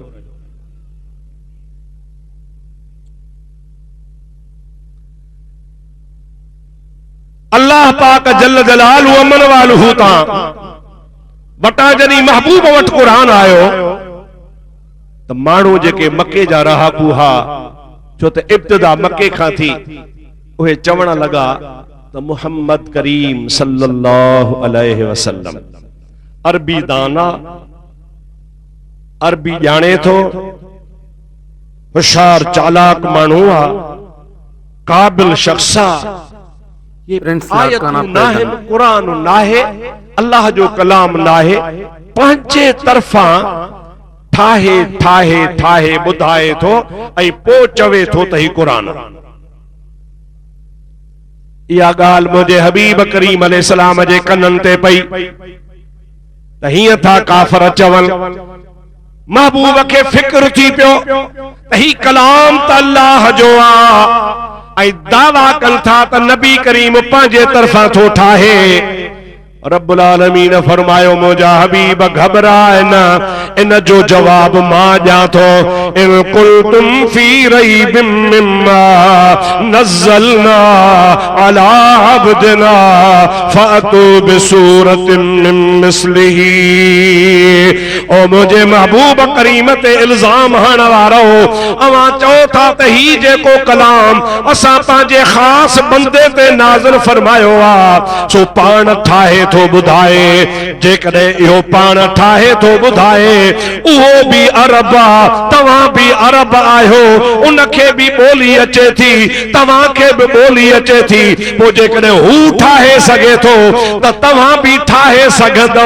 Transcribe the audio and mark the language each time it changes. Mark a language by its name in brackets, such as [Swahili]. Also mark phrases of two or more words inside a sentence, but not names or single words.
[Sindhi] अल्लाह पाक [Arabic] جل جلاله عم نواله [Sindhi] तां वटां जॾहिं महबूब वटि कुरान आयो त माण्हू जेके मके जा रहाकू हा, छो त इब्तिदा मके खां थी, उहे चवण लॻा त मुहम्मद करीम [Arabic] صلى الله عليه وسلم [Sindhi] अरबी दाना, अरबी ॼाणे थो, होशियार चालाक माण्हू आ, काबिल शख्स आ। ये आयतूं नाहे, कुरान नाहे, अल्लाह जो कलाम नाहे, पंहिंजे तरफां ठाहे ठाहे ठाहे ॿुधाए थो ऐं पोइ चवे थो त ही कुरान। इहा ॻाल्हि मुंहिंजे हबीब करीम अलैहिस्सलाम जे कननि ते पई त हीअं था काफ़िर चवनि। महबूब खे फिक्र थी पियो त ही कलाम त अल्लाह जो आ ऐं दावा कनि था त नबी करीम पंहिंजे तरफां थो ठाहे। रब्बुल आलमीन फरमायो मुंहिंजा हबीब घबराए न, इन जो जवाब मां ॾियां थो। [Arabic] إن كنتم في ريب مما نزلنا على عبدنا فأتوا بسورة من مثله. [Sindhi] ओ मुंहिंजे महबूब करीम ते इल्ज़ाम हणण वारो, अवां चओ था त ही जेको कलाम असां पंहिंजे ख़ासि बंदे ते नाज़िल फरमायो आहे सो पाण ठाहे थो ॿुधाए। जेकॾहिं इहो पाण ठाहे थो ॿुधाए, उहो बि अरब आ, तव्हां बि अरब आहियो, उनखे बि ॿोली अचे थी, तव्हांखे बि ॿोली अचे थी, पोइ जेकॾहिं हू ठाहे सघे थो त तव्हां बि ठाहे सघंदो।